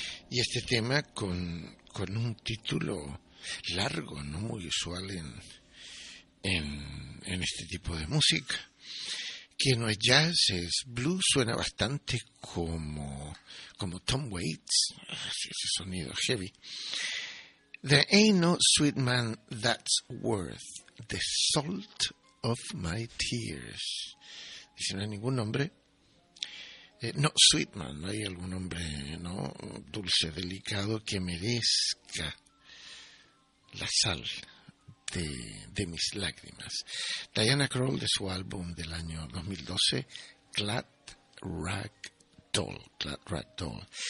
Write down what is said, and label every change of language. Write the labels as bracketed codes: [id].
[es] Y este tema con un título largo, no muy usual en este tipo de música, que no es jazz, es blues, suena bastante como Tom Waits, ese sonido heavy. [en] There ain't no sweet man that's worth the salt of my tears. [es] Dice, no hay ningún nombre. No, sweet man, no hay algún hombre, ¿no?, dulce, delicado, que merezca la sal de mis lágrimas. Diana Krall, de su álbum del año 2012, Clat Rag Doll, Clat Rag Doll.